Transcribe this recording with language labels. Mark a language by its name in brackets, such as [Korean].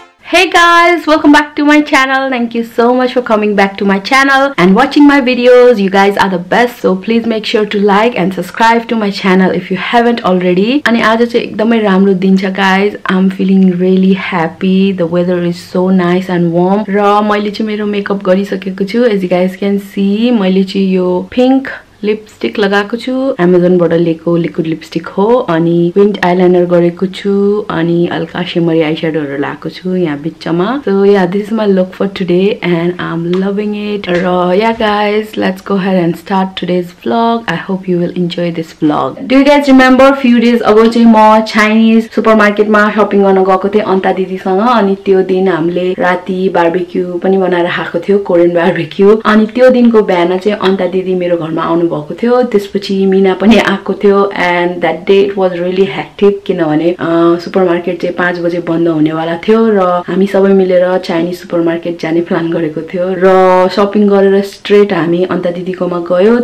[English] Hey guys, welcome back to my channel. Thank you so much for coming back to my channel and watching my videos. You guys are the best, so please make sure to like and subscribe to my channel if you haven't already. [Nepali] अनि आज चाहिँ एकदमै राम्रो दिन छ guys. [English] I'm feeling really happy. The weather is so nice and warm. [Nepali] र मैले चाहिँ मेरो मेकअप गरिसकेको छु. [English] As you guys can see, [Nepali] मैले चाहिँ यो pink लिपस्टिक लगाएको छु. Amazon बाट लिएको लिक्विड लिपस्टिक हो. अनि विंड आइलाइनर गरेको छु. अनि हल्का शिमरी आईस्याडोहरु लगाएको छु यहाँ बिचमा. [English] So yeah, this is my look for today and I'm loving it. र yeah guys, let's go ahead and start today's vlog. I hope you will enjoy this vlog. Do you guys remember few days ago [Nepali] चाहिँ म Chinese supermarket मा shopping गर्न गएको थिएँ अन्ता दिदीसँग. अनि त्यो दिन हामीले राति बारबेक्यू पनि बनाएर खाएको थियो, कोरियन बारबेक्यू. अनि त्यो दिनको बिहान चाहिँ अन्ता दिदी मेरो घरमा आउनु भएको थियो. त्यसपछि मीना पनि आएको थियो [English] and that day it was really hectic [Nepali] किनभने सुपरमार्केट चाहिँ 5 बजे बन्द हुनेवाला थियो र हामी सबै मिलेर चाइनिज सुपरमार्केट जाने प्लान गरेको थियो र शपिङ गरेर स्ट्रेट हामी अन्ता दिदीकोमा गयो.